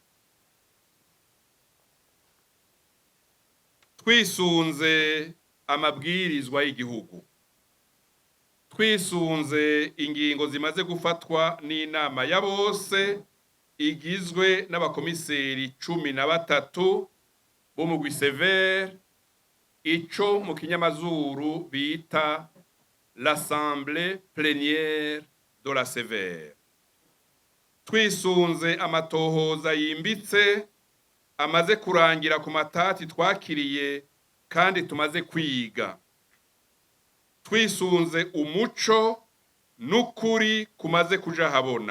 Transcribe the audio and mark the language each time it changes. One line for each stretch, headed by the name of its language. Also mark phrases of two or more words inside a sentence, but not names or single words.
Rundi: Twisunze amabwirizwa y'igihugu, twisunze ingingo zimaze gufatwa n'inama ya bose igizwe n'abakomiseri 13 b'umugwi severe, ico mu kinyamazuru bita
French: l'assemblée plénière de la sévère.
Rundi: Twisunze amatohoza yimbitse amaze kurangira ku matati twakiriye kandi tumaze kwiga, twisunze umuco n'ukuri kumaze kuja habona.